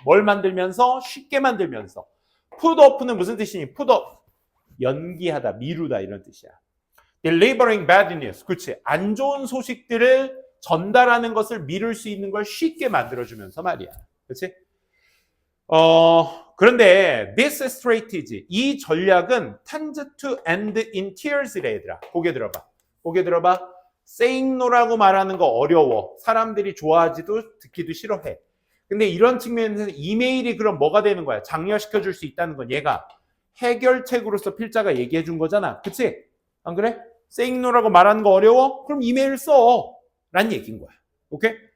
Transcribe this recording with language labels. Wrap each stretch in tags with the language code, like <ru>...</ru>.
<ko>뭘 만들면서? 쉽게 만들면서. put off는 무슨 뜻이니?</ko> <en>put off.</en> <ko>연기하다, 미루다 이런 뜻이야.</ko> <en>delivering bad news. 그렇지.</en> <ko>안 좋은 소식들을 전달하는 것을 미룰 수 있는 걸 쉽게 만들어주면서 말이야. 그렇지? 그런데</ko> <en>this strategy,</en> <ko>이 전략은</ko> <en>tends to end in tears래</en> <ko>얘들아. 고개 들어봐. saying no라고 말하는 거 어려워. 사람들이 좋아하지도 듣기도 싫어해. 근데 이런 측면에서 이메일이 그럼 뭐가 되는 거야? 장려시켜 줄 수 있다는 건 얘가 해결책으로서 필자가 얘기해 준 거잖아. 그치? 안 그래? saying no라고 말하는 거 어려워? 그럼 이메일 써. 라는 얘기인 거야. 오케이?</ko>